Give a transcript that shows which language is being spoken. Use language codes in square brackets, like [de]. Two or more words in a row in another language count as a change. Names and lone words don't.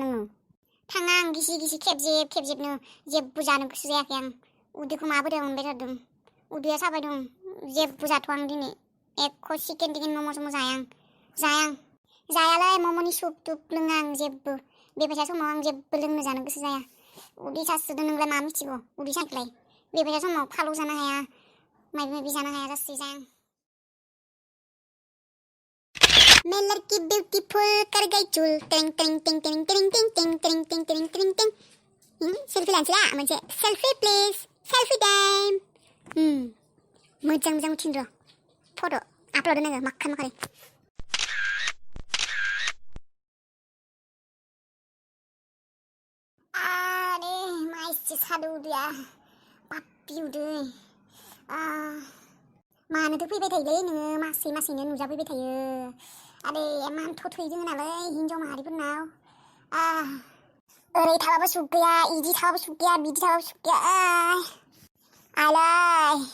[brx] नोङो थाङा आं गिसि गिसि खेबजेबनो जेबो जानो गोसो जायाखै आं उदैखौ माबोरै मोनबाय थादों उदैया साबाय दं जेबो जाथ'आ आं दिनै एख' चिकेन टिकेन मम' सम' जाया आं जायालै मम'नि सुप तुप लोङा आं जेबो बेबायसा समाव आं जेबो लोंनो जानो गोसो जाया उदै सासोदों नोंलाय मा मिथिगौ उदै सानायखौलाय बेबायसा समाव फालौ जानो हाया मायबा मायबि जानो हाया जासै जाया आं [hi] मैं लड़की ब्यूटीफुल कर गई चुल टिंग टिंग टिंग टिंग टिंग टिंग टिंग टिंग टिंग टिंग टिंग टिंग [brx] सेल्फी लानोसैला मोनसे सेल्फी प्लिज सेल्फी टाइम मोजां मोजां उथिन र' फट' आपल'ड होनांगौ माखा माखारै आरे मा एसे सादो उदैया पाप्पि उदै मानोथो फैबाय थायोलै नोङो मासै मासैनो नुजाफैबाय थायो आरे एमान थथै दोङो नालाय हिनजाव माहारिफोरनाव ओरै थाबाबो सुख गैया इदि थाबाबो सुख गैया बिदि थाबाबो सुख गैया आलाय